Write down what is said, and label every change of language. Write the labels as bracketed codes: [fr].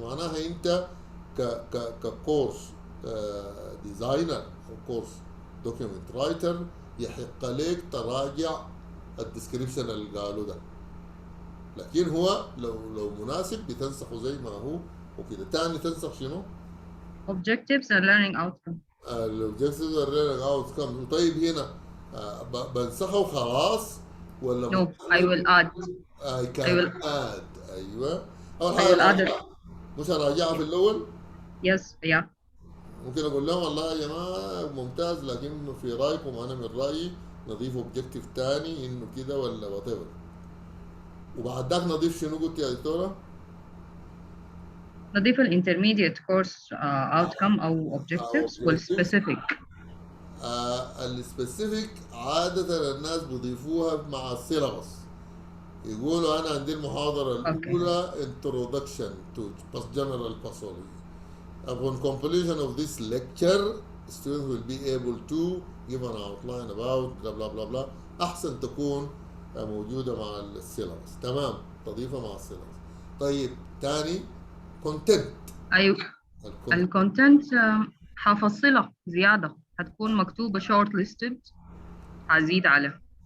[ar] معناها انت ككورس ديزاينر او كورس دوكيومنت رايتر يحق لك تراجع الديسكريبشن اللي قالوا ده، لكن هو لو مناسب بتنسخه زي ما هو وكده. تاني تنسخ شنو؟ [en] objectives and learning outcome. الاوبجكتيفز and learning outcome. [ar] طيب هنا بنسخه وخلاص ولا [en] no I will add. I will add. [ar] ايوه اول [en] I will [ar] حاجه [en] add. [ar] مش هراجعها في الاول. [en] yes yeah. [ar] ممكن اقول لهم والله يا جماعه ممتاز لكن في رايكم انا من رايي نضيف اوبجكتيف ثاني انه كده ولا وات ايفر. وبعد ذاك نضيف شنو قلت يا دكتوره؟ نضيف الانترميديت كورس [en] outcome او objectives [ar] والسبيسيفيك. السبيسيفيك عاده الناس بيضيفوها مع السيلابس. يقولوا انا عندي المحاضره الاولى [en] introduction to general pathology. Upon completion of this lecture, students will be able to give an outline about blah blah blah blah. [ar] أحسن تكون موجودة مع السيلابس. تمام تضيفها مع السيلابس. طيب تاني content. أيوه الكونتنت حفصلها زيادة، هتكون مكتوبة [en] short listed [ar] هزيد عليها.